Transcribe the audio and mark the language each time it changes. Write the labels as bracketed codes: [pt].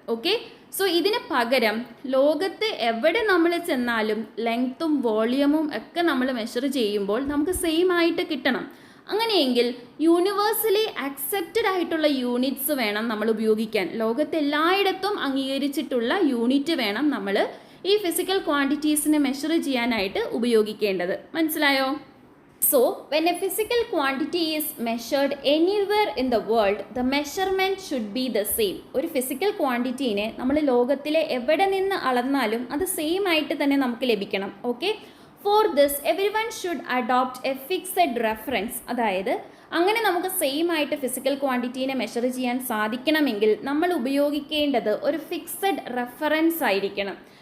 [ml] Okay, so ഇതിന് പകരം ലോകത്ത് എവിടെ നമ്മൾ ചെന്നാലും ലെങ്ത്തും വോളിയമും ഒക്കെ നമ്മൾ മെഷർ ചെയ്യുമ്പോൾ നമുക്ക് സെയിം ആയിട്ട് കിട്ടണം. അങ്ങനെയെങ്കിൽ യൂണിവേഴ്സലി അക്സെപ്റ്റഡ് ആയിട്ടുള്ള യൂണിറ്റ്സ് വേണം നമ്മൾ ഉപയോഗിക്കാൻ. ലോകത്ത് എല്ലായിടത്തും അംഗീകരിച്ചിട്ടുള്ള യൂണിറ്റ് വേണം നമ്മൾ ഈ ഫിസിക്കൽ ക്വാണ്ടിറ്റീസിനെ മെഷർ ചെയ്യാനായിട്ട് ഉപയോഗിക്കേണ്ടത്. മനസ്സിലായോ? [en] So, when a physical quantity is measured anywhere in the world, the measurement should be the same. [ml] ഒരു ഫിസിക്കൽ ക്വാണ്ടിറ്റീനെ നമ്മൾ ലോകത്തിലെ എവിടെ നിന്ന് അളന്നാലും അത് സെയിം ആയിട്ട് തന്നെ നമുക്ക് ലഭിക്കണം. [en] Okay, for this everyone should adopt a fixed reference. [ml] അതായത് അങ്ങനെ നമുക്ക് സെയിം ആയിട്ട് ഫിസിക്കൽ ക്വാണ്ടിറ്റീനെ മെഷർ ചെയ്യാൻ സാധിക്കണമെങ്കിൽ നമ്മൾ ഉപയോഗിക്കേണ്ടത് ഒരു ഫിക്സഡ് റെഫറൻസ് ആയിരിക്കണം.